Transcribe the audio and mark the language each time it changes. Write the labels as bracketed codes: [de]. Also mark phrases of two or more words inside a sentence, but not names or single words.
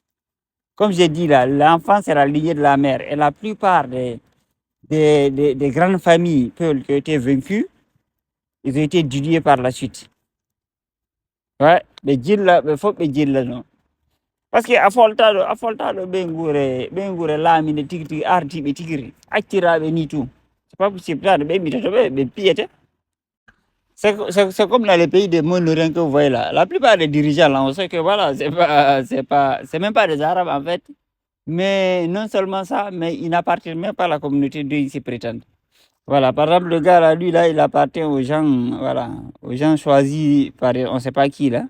[fr] Comme j'ai dit là, l'enfant, c'est la lignée de la mère. Et la plupart des grandes familles Peul qui ont été vaincues, ils ont été dilués par la suite. Ouais, il faut que je non. [ff] Parce que a foltado ɓe laaminde tigi tigi artiɓe tigiri acciraɓe ni tout. [fr] C'est pas possible. Ça, [ff] ɓe mitato ɓe piyete. [fr] C'est comme dans les pays des Monoriens que vous voyez là. La plupart des dirigeants là, on sait que voilà, c'est même pas des Arabes en fait. Mais non seulement ça, mais ils n'appartiennent même pas à la communauté d'où ils se prétendent. Voilà, par exemple, le gars là, lui là, il appartient aux gens, voilà, aux gens choisis par on ne sait pas qui là.